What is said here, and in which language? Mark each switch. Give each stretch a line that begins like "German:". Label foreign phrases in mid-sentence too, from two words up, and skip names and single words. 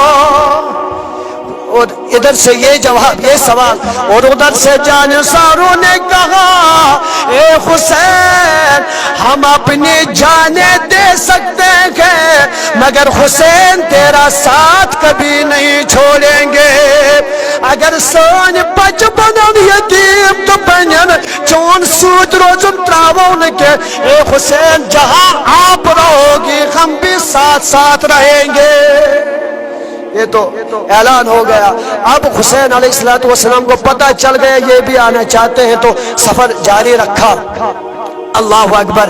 Urdu: اور ادھر سے یہ جواب یہ سوال اور ادھر سے جانساروں نے کہا اے حسین ہم اپنی جانیں دے سکتے ہیں مگر حسین تیرا ساتھ کبھی نہیں چھوڑیں گے.
Kashmiri: اگر سون بچپن یتیم تو چون سوت روزن تراؤن کے
Urdu: اے حسین جہاں آپ رہو گی ہم بھی ساتھ ساتھ رہیں گے. یہ تو اعلان ہو گیا. اب حسین علیہ السلام کو پتہ چل گیا یہ بھی آنا چاہتے ہیں تو سفر جاری رکھا. اللہ اکبر.